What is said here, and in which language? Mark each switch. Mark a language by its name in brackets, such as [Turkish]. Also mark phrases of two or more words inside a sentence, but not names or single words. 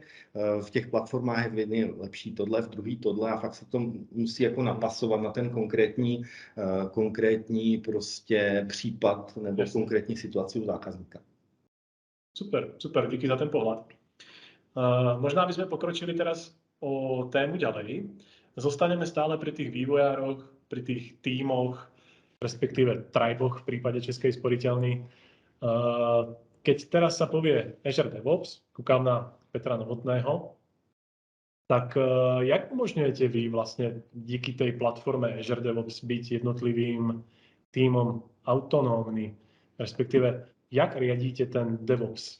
[Czech] V těch platformách je v jedné lepší tohle, v druhý tohle a fakt se to musí jako napasovat na ten konkrétní prostě případ nebo konkrétní situaci u zákazníka. [Slovak] Super, díky za ten pohľad. Možná by sme pokročili teraz o tému ďalej. Zostaneme stále pri tých vývojároch, pri tých tímoch, respektíve triboch v prípade Českej sporiteľni. Keď teraz sa povie Azure DevOps, kúkam na Petra Novotného, tak jak umožňujete vy vlastne díky tej platforme Azure DevOps byť jednotlivým tímom autonómny, respektíve jak riadíte ten DevOps?